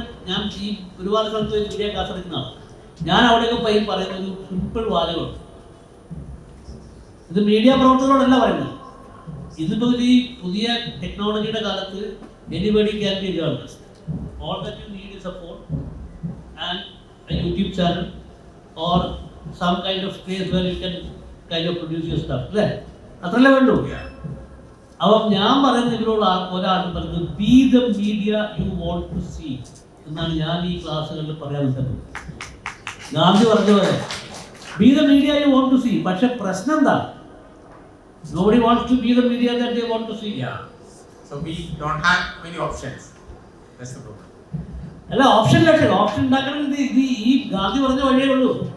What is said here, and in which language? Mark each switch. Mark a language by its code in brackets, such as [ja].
[ml] ഞാൻ ഈ ഒരുപാട് സ്ഥലത്ത് മീഡിയ ക്ലാസ് എടുക്കുന്നതാണ്. ഞാൻ അവിടെയൊക്കെ പോയി പറയുന്ന ഒരു സിമ്പിൾ വാചകമാണ്. ഇത് മീഡിയ പ്രവർത്തകരോടല്ല പറയുന്നത്. ഇതിപ്പോ ഈ പുതിയ ടെക്നോളജിയുടെ കാലത്ത് [en] anybody can be a journalist. All that you need is a phone and a YouTube channel or some kind of space where you can kind of produce your stuff. [ml] അല്ലേ? അത്രല്ലേ വേണ്ടൂ. അപ്പം ഞാൻ പറയുന്ന ഇതിലുള്ള ഒരാൾ പറയുന്നത് [en] be the media you want to see [ml] എന്നാണ് ഞാൻ ഈ ക്ലാസ്സുകളിൽ പറയാൻ ശ്രമിക്കുന്നത്. ഗാന്ധി പറഞ്ഞ പോലെ [en] Be the media you want to see. [ml] പക്ഷെ പ്രശ്നം എന്താ? [en] Nobody wants to be the media that they want to see. Yeah. So we don't have many options. That's the problem. [ml] അല്ല, ഓപ്ഷൻ ഉണ്ടാക്കണമെങ്കിൽ ഇത് ഈ ഗാന്ധി പറഞ്ഞ വഴിയേ ഉള്ളൂ.